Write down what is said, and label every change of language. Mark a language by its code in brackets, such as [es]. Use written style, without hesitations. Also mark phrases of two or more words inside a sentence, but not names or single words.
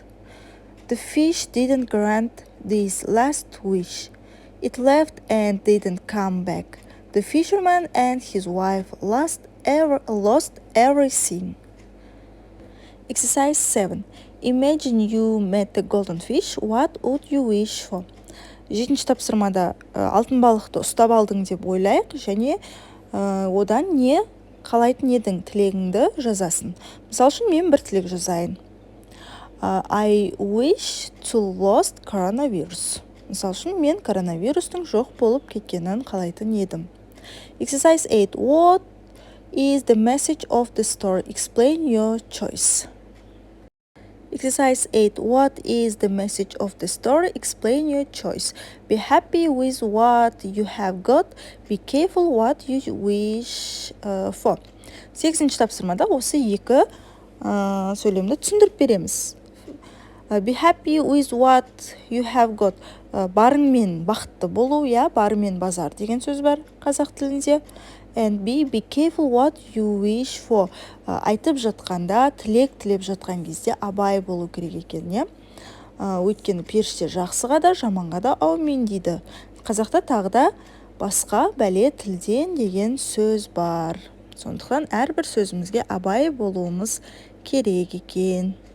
[en] The fish didn't grant this last wish. It left and didn't come back. The fisherman and his wife lost everything. Exercise 7. Imagine you met the golden fish. What would you wish for? [kk] Жетінші тапсырмада алтын балықты ұстап алдың деп ойлайық, және одан не қалайтын едің, тілегіңді жазасын. Мысал үшін мен бір тілек жазайын. [en] I wish to lost coronavirus. [kk] Мысал үшін мен коронавирустың жоқ болып кеткенін қалайтын едім. [en] Exercise 8. What is the message of the story? Explain your choice. Exercise 8. What is the message of the story? Explain your choice. Be happy with what you have got. Be careful what you wish for. [kk] 8-ші тапсырмада осы екі сөйлемді түсіндіріп береміз. [en] Be happy with what you have got. [kk] Барыңмен бақытты болу, барыңмен базар деген сөз бар қазақ тілінде. [en] And be careful what you wish for. [kk] Айтып жатқанда, тілеп жатқан кезде абай болу керек екен, Өйткені періште жақсыға да, жаманға да аумин дейді. Қазақта тағы да басқа бәле тілден деген сөз бар. Сондықтан әрбір сөзімізге абай болуымыз керек екен.